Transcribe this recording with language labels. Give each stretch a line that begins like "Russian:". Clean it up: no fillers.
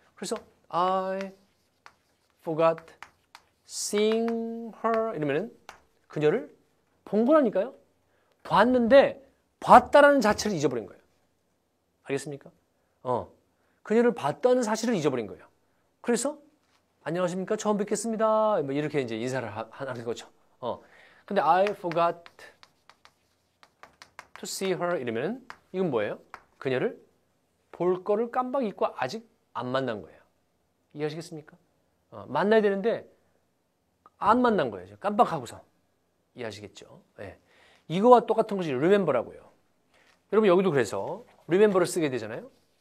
Korean: 그래서
English: I forgot seeing her
Korean: 이러면은 그녀를 본 거라니까요. 봤는데 봤다라는 자체를 잊어버린 거예요. 알겠습니까? 그녀를 봤다는 사실을 잊어버린 거예요. 그래서 안녕하십니까? 처음 뵙겠습니다. 뭐 이렇게 이제 인사를 하는 거죠. 근데
English: I forgot to see her
Korean: 이러면 이건 뭐예요? 그녀를 볼 거를 깜빡 잊고 아직 안 만난 거예요. 이해하시겠습니까? 만나야 되는데 안 만난 거예요. 깜빡하고서. 이해하시겠죠? 네. 이거와 똑같은 것이 remember라고요. 여러분 여기도 그래서 remember를 쓰게 되잖아요.